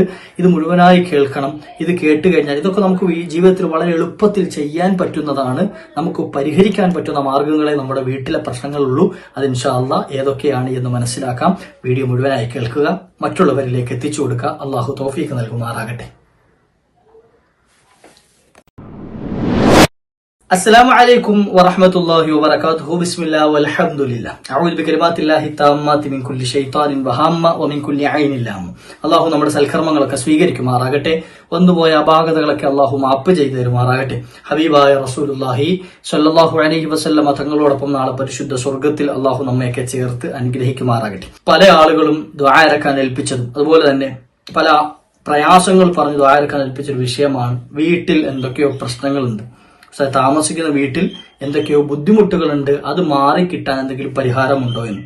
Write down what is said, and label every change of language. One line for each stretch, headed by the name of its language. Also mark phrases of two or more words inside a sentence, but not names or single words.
Malayalam: ഇത് മുഴുവനായി കേൾക്കണം. ഇത് കേട്ട് കഴിഞ്ഞാൽ ഇതൊക്കെ നമുക്ക് ഈ ജീവിതത്തിൽ വളരെ എളുപ്പത്തിൽ ചെയ്യാൻ പറ്റുന്നതാണ്. നമുക്ക് പരിഹരിക്കാൻ പറ്റുന്ന മാർഗങ്ങളെ നമ്മുടെ വീട്ടിലെ പ്രശ്നങ്ങളുള്ളൂ. അത്
Arabic: إن شاء الله
Malayalam: ഏതൊക്കെയാണ് എന്ന് മനസ്സിലാക്കാം. വീഡിയോ മുഴുവനായി കേൾക്കുക, മറ്റുള്ളവരിലേക്ക് എത്തിച്ചു കൊടുക്കുക. അള്ളാഹു തൗഫീഖ് നൽകുമാറാകട്ടെ.
Arabic: السلام عليكم ورحمة الله وبركاته. بسم الله والحمد لله. أعوذ بكلمات الله التامات من كل شيطان وهامة ومن كل عين لامة.
Malayalam: അള്ളാഹു നമ്മുടെ സൽക്കർമ്മങ്ങളൊക്കെ സ്വീകരിക്കുമാറാകട്ടെ. വന്നുപോയ അപാകതകളൊക്കെ അള്ളാഹു മാപ്പ് ചെയ്തു തരുമാറാകട്ടെ. ഹബീബായ
Arabic: رسول الله صلى الله عليه وسلم
Malayalam: തങ്ങളോടൊപ്പം നാളെ പരിശുദ്ധ സ്വർഗ്ഗത്തിൽ അള്ളാഹു നമ്മയൊക്കെ ചേർത്ത് അനുഗ്രഹിക്കുമാറാകട്ടെ. പല ആളുകളും ദുആ ഇറക്കാൻ ഏൽപ്പിച്ചതും അതുപോലെ തന്നെ പല പ്രയാസങ്ങൾ പറഞ്ഞ് ദുആ ഇറക്കാൻ ഏൽപ്പിച്ചൊരു വിഷയമാണ്, വീട്ടിൽ എന്തൊക്കെയോ പ്രശ്നങ്ങളുണ്ട്, താമസിക്കുന്ന വീട്ടിൽ എന്തൊക്കെയോ ബുദ്ധിമുട്ടുകളുണ്ട്, അത് മാറിക്കിട്ടാൻ എന്തെങ്കിലും പരിഹാരമുണ്ടോ എന്ന്.